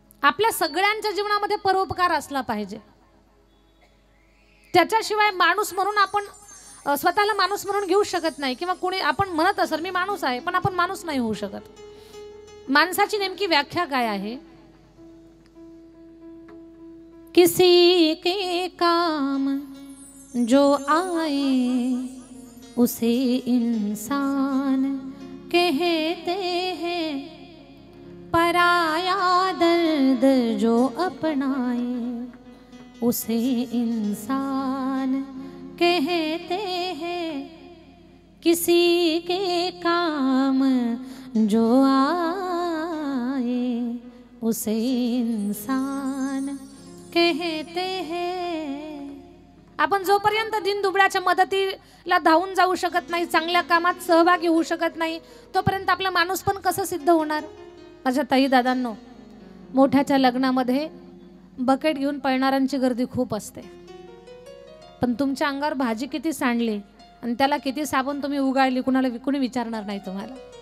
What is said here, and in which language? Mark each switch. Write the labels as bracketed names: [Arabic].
[Marathi] आपल्या सगळ्यांच्या जीवनामध्ये परोपकार असला पाहिजे. त्याच्याशिवाय माणूस म्हणून आपण स्वतःला माणूस म्हणून घेऊ शकत नाही, किंवा कोणी आपण म्हणत असेल मी माणूस आहे, पण आपण माणूस नाही होऊ शकत. माणसाची नेमकी व्याख्या काय आहे? [Hindi] किसी के काम जो आए उसे इंसान कहते हैं, पराया दर्द जो अपनाए उसे इंसान कहते हैं. किसी के काम जो आए उसे इंसान कहते हैं. [Marathi] आपण जोपर्यंत दिनदुबळ्याच्या मदतीला धावून जाऊ शकत नाही, चांगल्या कामात सहभागी होऊ शकत नाही, तोपर्यंत आपला माणूस पण कसं सिद्ध होणार? माझ्या ताई दादांनो, मोठ्याच्या लग्नामध्ये बकेट घेऊन पळणाऱ्यांची गर्दी खूप असते, पण तुमच्या अंगावर भाजी किती सांडली आणि त्याला किती साबण तुम्ही उगाळली कुणी विचारणार नाही तुम्हाला.